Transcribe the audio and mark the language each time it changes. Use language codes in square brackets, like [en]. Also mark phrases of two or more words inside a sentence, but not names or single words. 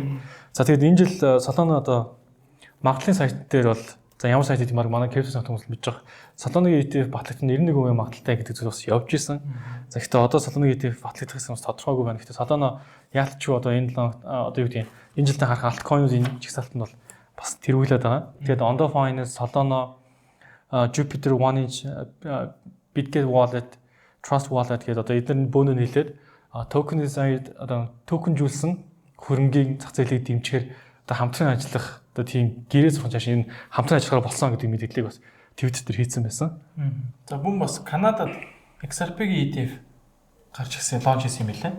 [mn] За тэгээд энэ жил Solana одоо магадлалын сайт дээр бол за ямар сайт гэдэг юм манай крипто санхүү хүмүүс мэдж байгаа. Solana-гийн ETF батлагдсан 91% магадлалтай гэдэг зүйл бас явж исэн. За гэхдээ одоо Solana-гийн ETF батлагдах гэсэн бас тодорхойгүй байна. Гэхдээ Solana яалтч одоо энэ одоо юу гэдэг юм энэ жилдээ харах altkcoin-уудын жигсаалтанд бол бас тэргүүлээд байгаа. Тэгээд Ondo Finance, Solana, Jupiter One Inch, Bitget Wallet, Trust Wallet гэдэг одоо эдгээр бөөнөө нийлээд tokenized одоо токенжүүлсэн хөрөнгийн зах зээлийг дэмжихээр одоо хамтран ажиллах одоо тийм гэрээ зурхан цааш энэ хамтран ажиллахаар болсон гэдэг мэдээллийг бас Twitter дээр хийсэн байсан. За мөн бас Канадад XRP-ийн ETF гарч ирсэн лонч хийсэн юм билээ.